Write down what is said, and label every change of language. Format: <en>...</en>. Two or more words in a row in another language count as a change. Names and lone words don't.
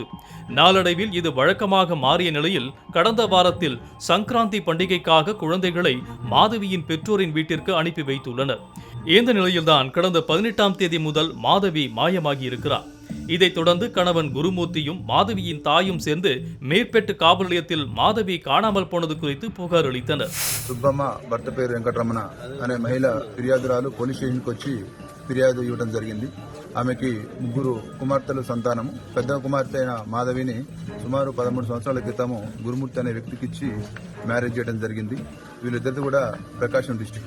<ta>நாளடைவில் இது வழக்கமாக மாறிய நிலையில் கடந்த வாரத்தில் சங்கராந்தி பண்டிகைக்காக குழந்தைகளை மாதவியின் பெற்றோரின் வீட்டிற்கு அனுப்பி வைத்துள்ளனர். இந்த நிலையில்தான் கடந்த 18ஆம் தேதி முதல் மாதவி மாயமாகி இருக்கிறார். இதைத் தொடர்ந்து கணவன் குருமூர்த்தியும் மாதவியின் தாயும் சேர்ந்து மேற்பெட்டு காவல் நிலையத்தில் மாதவி காணாமல் போனது குறித்து புகார் அளித்தனர்.</ta> <te>సుబ్బమ్మ భర్త పేరు వెంకటరమణ అనే మహిళ ఫిర్యాదురాలు పోలీస్ స్టేషన్కి వచ్చి ఫిర్యాదు ఇవ్వడం జరిగింది. ఆమెకి 3 కుమార్తెల సంతానము. పెద్ద కుమార్తె అయిన మాధవిని సుమారు 13 సంవత్సరాల క్రితము గురుమూర్తి అనే వ్యక్తికి ఇచ్చి మ్యారేజ్ చేయడం జరిగింది. వీళ్ళిద్దరిది కూడా ప్రకాశం డిస్టిక్.</te>